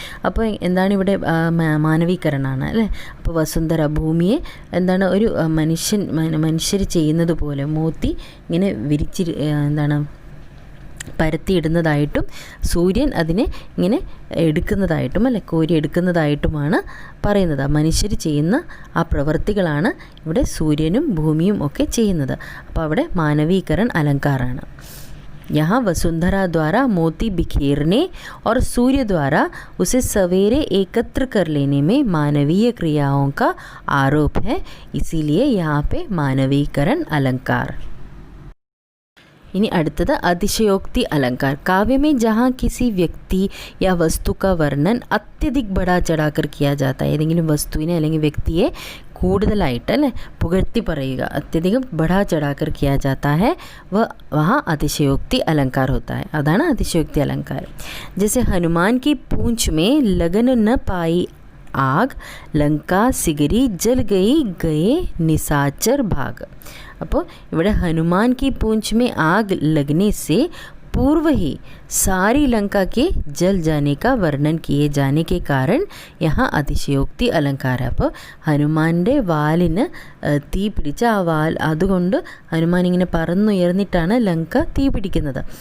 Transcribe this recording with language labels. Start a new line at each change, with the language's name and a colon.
Malayalam: അപ്പോൾ എന്താണ് ഇവിടെ മാനവീകരണമാണ് അല്ലേ. അപ്പോൾ വസുന്ധര ഭൂമിയെ എന്താണ് ഒരു മനുഷ്യർ ചെയ്യുന്നത് പോലെ മോത്തി ഇങ്ങനെ എന്താണ് പരത്തിയിടുന്നതായിട്ടും സൂര്യൻ അതിനെ ഇങ്ങനെ എടുക്കുന്നതായിട്ടും അല്ലെ കോരി എടുക്കുന്നതായിട്ടുമാണ് പറയുന്നത്. മനുഷ്യർ ചെയ്യുന്ന ആ പ്രവൃത്തികളാണ് ഇവിടെ സൂര്യനും ഭൂമിയും ഒക്കെ ചെയ്യുന്നത്. അപ്പോൾ അവിടെ മാനവീകരൺ അലങ്കാറാണ്.
Hindi: यहाँ वसुंधरा द्वारा मोती बिखेरने और सूर्य द्वारा उसे सवेरे एकत्र कर लेने में मानवीय क्रियाओं का आरोप है, इसीलिए यहाँ पे मानवीकरण अलंकार.
Malayalam: इन्हीं അടുത്തത് അതിശയോക്തി अलंकार.
Hindi: काव्य में जहाँ किसी व्यक्ति या वस्तु का वर्णन अत्यधिक बढ़ा चढ़ाकर किया जाता है,
Malayalam: ഏതെങ്കിലും വസ്തുവിനെ അല്ലെങ്കിൽ വ്യക്തിയെ കൂടുതലായിട്ട് അല്ലേ പുകഴ്ത്തി പറയുക,
Hindi: അത്യധികം बढ़ा चढ़ाकर किया जाता है, वहाँ अतिशयोक्ति अलंकार होता है. अതാണ് अतिशयोक्ति अलंकार. जैसे हनुमान की पूंछ में लगन न पाई आग, लंका सिगरी जल गए निशाचर भाग.
Malayalam: അപ്പോൾ ഇവിടെ
Hindi: हनुमान की पूंछ में आग लगने से पूर्व ही सारी लंका के जल जाने का वर्णन किए जाने के कारण यहाँ അതിശയോക്തി अलंकार.
Malayalam: അപ്പോൾ ഹനുമാൻ്റെ വാലിന് തീ പിടിച്ച ആ വാൽ അതുകൊണ്ട് ഹനുമാൻ ഇങ്ങനെ പറന്നുയർന്നിട്ടാണ് ലങ്ക തീ പിടിക്കുന്നത്.